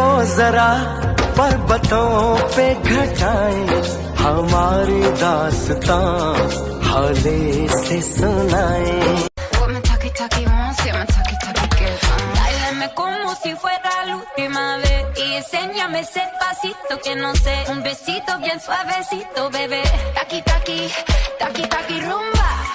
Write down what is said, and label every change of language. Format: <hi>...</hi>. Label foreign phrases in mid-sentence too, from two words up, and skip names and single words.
<hi>जरा पर्वतों पे घटाएं हमारी दास्तां हौले से सुनाएं।</hi> <es>Báilame como si fuera la última vez y enséñame ese pasito que no sé, un besito bien suavecito, bebé. Taki taki, taki taki rumba.</es>